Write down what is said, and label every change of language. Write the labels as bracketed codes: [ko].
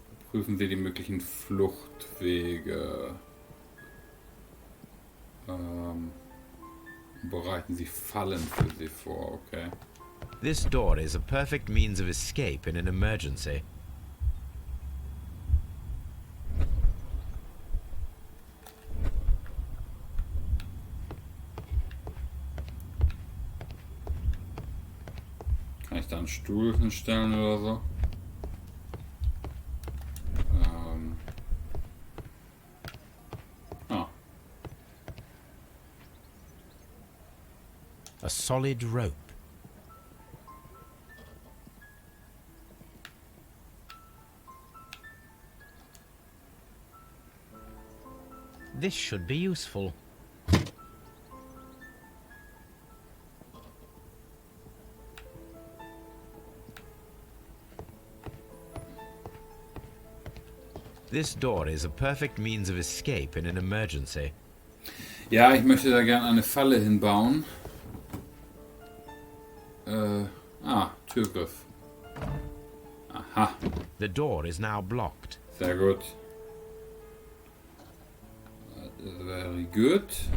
[de] Prüfen Sie die möglichen Fluchtwege. Bereiten Sie Fallen für sie vor, okay. [en] This door is a perfect means of escape in an emergency. [de] Kann ich da einen Stuhl hinstellen oder so? [en] A solid rope. This should be useful. This door is a perfect means of escape in an emergency. [de] Ja, ich möchte da gerne eine Falle hinbauen. Türgriff. Aha. [en] The door is now blocked. [de] Sehr gut. [en] Very good.